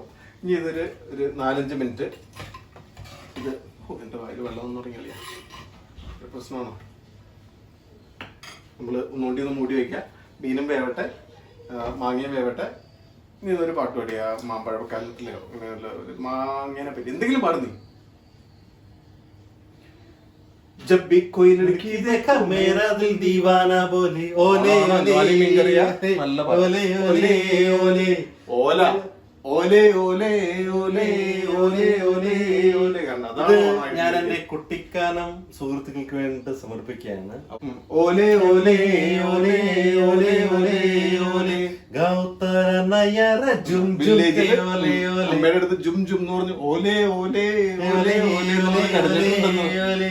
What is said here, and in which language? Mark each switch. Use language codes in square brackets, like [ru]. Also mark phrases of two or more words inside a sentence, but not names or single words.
[ml] ഇനി ഇതൊരു 4-5 മിനിറ്റ് ഇത് എന്റെ വായിൽ വെള്ളം ഒന്നും തുടങ്ങിയാലേ പ്രശ്നമാണോ. നമ്മൾ ഒന്നുകൂടി ഒന്ന് മൂടി വയ്ക്കുക. മീനും വേവട്ടെ, മാങ്ങയും വേവട്ടെ. ഇനി ഇതൊരു പാട്ട് പാടിയ മാമ്പഴക്കാലത്തിലോ അങ്ങനെ ഒരു മാങ്ങനെ പറ്റി എന്തെങ്കിലും പാടുന്നീ. [hi] जब भी कोई लड़की देखा मेरा दिल दीवाना बोले ओले ओले ओले ओले ओले ഓല ഓലെ ഓലെ ഓലെ ഓലെ ഓലെ ഓലെ. [ml] ഞാൻ എന്റെ കുട്ടിക്കാലം സുഹൃത്തുക്കൾക്ക് വേണ്ടി സമർപ്പിക്കുകയാണ്. ഓലെ ഓലെ ഓലെ ഓലെ ഓലെ ഓലെ. അമ്മയുടെ അടുത്ത് ജും ജും എന്ന് പറഞ്ഞു ഓലെ ഓലെ ഓലെ ഓലെ.